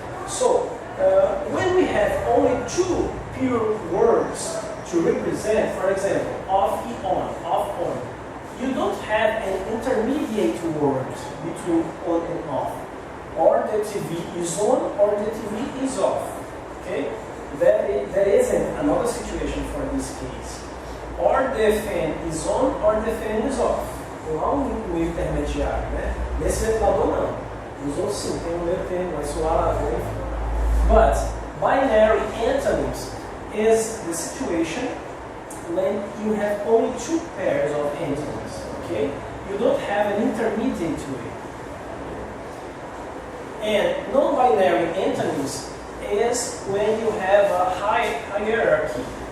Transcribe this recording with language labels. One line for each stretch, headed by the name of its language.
English: So, when we have only 2 pure words to represent, for example, off, on, you don't have an intermediate word between on and off. Or the TV is on, or the TV is off. Okay? There isn't another situation for this case. Or the fan is on, or the fan is off.
Portuguese: Não há um intermediário, né? Nesse ventilador não. Usou sim, tem um meio termo, vai soar, enfim.
English: But binary antonyms is the situation when you have only 2 pairs of antonyms. Okay? You don't have an intermediate way. And non-binary antonyms is when you have a hierarchy.